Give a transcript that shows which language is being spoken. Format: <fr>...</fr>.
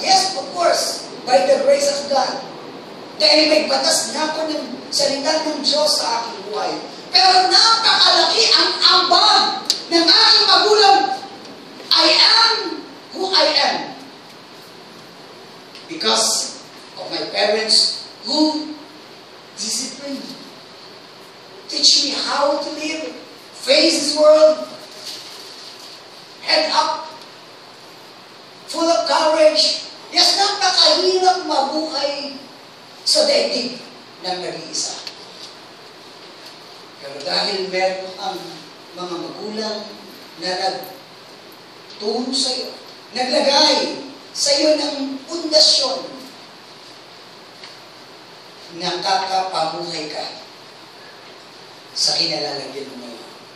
<en>Yes, of course, by the grace of God.</en> <tl>Dahil may batas na ako ng salita ng Diyos sa aking buhay. Pero napakalaki ang ambag ng aking magulang.</tl> <en>I am who I am. Because of my parents who disciplined me. Teach me how to live, face this world, head up, full of courage.</en> <tl>Yes, napakahirap mabuhay sa daigdig ng nag-iisa. Pero dahil meron ang mga magulang na nagturo sa iyo, naglagay sa iyo ng pundasyon, nakakapamuhay ka sa kinalalagyan mo ngayon.</tl>